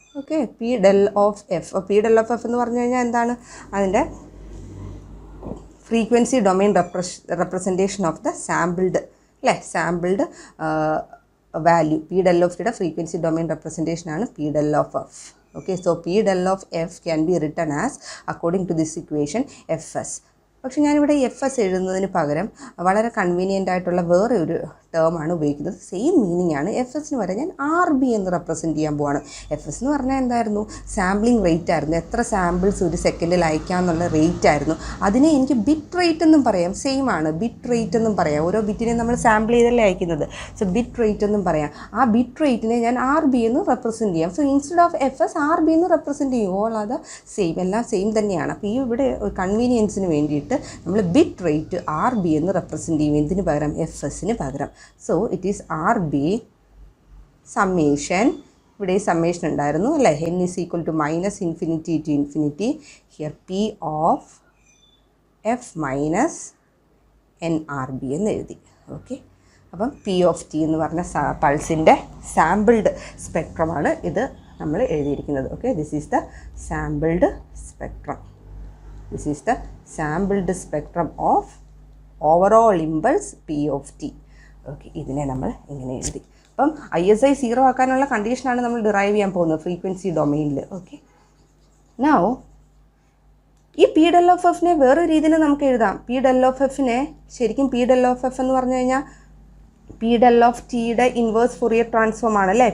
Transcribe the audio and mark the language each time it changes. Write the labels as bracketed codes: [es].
[ml] Okay, P del of F. P del of F എന്ന് പറഞ്ഞു കഴിഞ്ഞാൽ എന്താണ്? അതിൻ്റെ [en] Frequency domain representation of the sampled അല്ലേ, sampled value. [ml] P del of ടിയുടെ frequency domain റെപ്രസെൻറ്റേഷനാണ് P del of F. [en] Okay, so P del of F can be written as according to this equation Fs. [ml] പക്ഷേ ഞാനിവിടെ F S എഴുതുന്നതിന് പകരം വളരെ convenient ആയിട്ടുള്ള വേറെ ഒരു ടേമാണ് ഉപയോഗിക്കുന്നത്. സെയിം മീനിങ് ആണ്. എഫ് എസിന് വരെ ഞാൻ ആർ ബി എന്ന് റെപ്രസെൻറ്റ് ചെയ്യാൻ പോവാണ്. എഫ് എസ് എന്ന് പറഞ്ഞാൽ എന്തായിരുന്നു? സാമ്പിളിംഗ് റേറ്റ് ആയിരുന്നു. എത്ര സാമ്പിൾസ് ഒരു സെക്കൻഡിൽ അയക്കാമെന്നുള്ള റേറ്റ് ആയിരുന്നു. അതിനെ എനിക്ക് ബിറ്റ് റേറ്റ് എന്നും പറയാം. സെയിം ആണ്, ബിറ്റ് റേറ്റ് എന്നും പറയാം. ഓരോ ബിറ്റിനെയും നമ്മൾ സാമ്പിൾ ചെയ്തല്ലേ അയക്കുന്നത്. സോ ബിറ്റ് റേറ്റ് എന്നും പറയാം. ആ ബിറ്റ് റേറ്റിനെ ഞാൻ ആർ ബി എന്ന് റെപ്രസെൻറ്റ് ചെയ്യാം. [en] so instead of [ml] F S R B എന്ന് റെപ്രസെൻറ്റ് ചെയ്യും. ഓൾ അത് സെയിം, എല്ലാം സെയിം തന്നെയാണ്. അപ്പോൾ ഈ ഇവിടെ കൺവീനിയൻസിന് വേണ്ടിയിട്ട് നമ്മൾ ബിറ്റ് റേറ്റ് ആർ ബി എന്ന് റെപ്രസെൻറ്റ് ചെയ്യും. എന്തിന് പകരം? എഫ് എസിന് പകരം. [en] So it is R B summation. [ml] ഇവിടെ [en] summation [ml] ഉണ്ടായിരുന്നു അല്ലേ, [en] N is equal to minus infinity to infinity. Here P of F minus n R B [ml] എന്ന് എഴുതി. ഓക്കെ, അപ്പം പി ഓഫ് ടി എന്ന് പറഞ്ഞ പൾസിൻ്റെ സാമ്പിൾഡ് സ്പെക്ട്രമാണ് ഇത് നമ്മൾ എഴുതിയിരിക്കുന്നത്. [en] Okay, this is the sampled spectrum. This is the sampled spectrum of overall impulse P of t. [ml] Okay, ഇതിനെ നമ്മൾ ഇങ്ങനെ എഴുതി. അപ്പം ISI 0 ആക്കാനുള്ള കണ്ടീഷനാണ് നമ്മൾ ഡിറൈവ് ചെയ്യാൻ പോകുന്നത് ഫ്രീക്വൻസി ഡൊമൈനിൽ. ഓക്കെ, നൗ ഈ പി ഡെൽ ഓഫ് എഫിനെ വേറൊരു രീതിയിൽ നമുക്ക് എഴുതാം. പി ഡെൽ ഓഫ് എഫിനെ ശരിക്കും പി ഡെൽ ഓഫ് എഫ് എന്ന് പറഞ്ഞു കഴിഞ്ഞാൽ പി ഡെൽ ഓഫ് ടിയുടെ ഇൻവേഴ്സ് ഫൊറിയർ ട്രാൻസ്ഫോം ആണ് അല്ലേ.